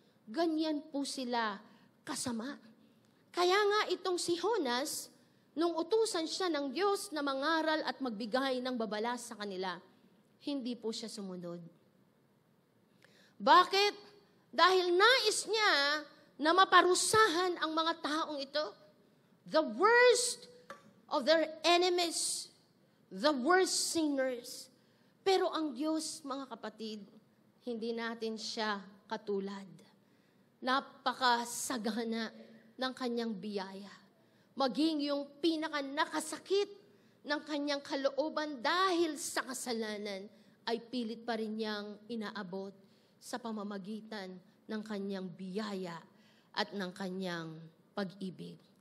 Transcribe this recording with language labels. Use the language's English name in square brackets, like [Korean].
[Filipino] Ganyan po sila kasama. Kaya nga itong si Jonas, nung utusan siya ng Diyos na mangaral at magbigay ng babala sa kanila, hindi po siya sumunod. Bakit? Dahil nais niya na maparusahan ang mga taong ito. [English] The worst of their enemies, the worst sinners. [Filipino] Pero ang Diyos, mga kapatid, hindi natin siya katulad. Napakasagana ng kanyang biyaya. Maging yung pinaka-nakasakit ng kanyang kalooban dahil sa kasalanan, ay pilit pa rin niyang inaabot sa pamamagitan ng kanyang biyaya at ng kanyang pag-ibig.